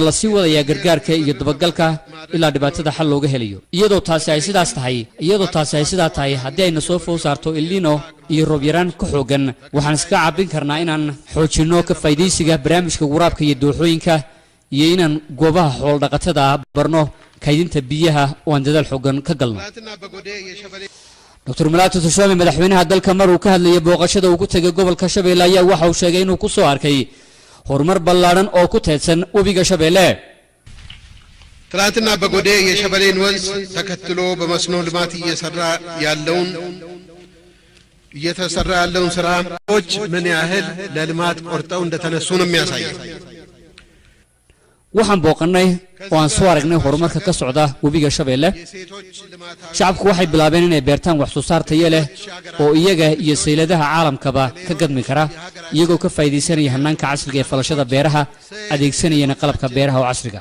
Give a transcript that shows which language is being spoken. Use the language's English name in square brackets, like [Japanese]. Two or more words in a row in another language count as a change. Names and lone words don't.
[Somali] la sii wadayaa gargaarka iyo dabagalka ilaa dhibaatada xal looga helayo iyadoo taasi ay sidaas tahay haddii ayna soo food saarto Elnino iyo roob yaraan ka xoogan waxaan iska caabin karnaa inaan xoojino ka faa'iideysiga barnaamijka waraabka iyo dooxooyinka iyo inaan goobaha xool dhaqatada barno kaydinta biyaha oo aan dadaal xoogan ka galno Dr. Mulaatu Tashome madaxweynaha dalka mar uu ka hadlayay booqashada uu ku tagay gobolka Shabeelle ayaa waxa uu sheegay inuu ku soo arkay horumar ballaaran oo ku teedsan webiga Shabeelle [Amharic] ትናንትና በጎዴ የሸበሌን ወንዝ ተከትሎ በመስኖ ልማት እየተሰራ ያለውን ስራዎች ምን ያህል ለልማት ቆርጠው እንደተነሱ ነው የሚያሳየው [Somali] waxaan booqannay oo aan soo aragnay horumarka ka socda webiga Shabeelle. Shacabku waxay bilaabeen inay beertaan wax soo saar tayo leh oo iyaga iyo sayladaha caalamkaba ka gadmi kara, iyagoo ka faa'iideysanaya hannaanka casriga ee falashada beeraha, adeegsanayana qalabka beeraha oo casriga.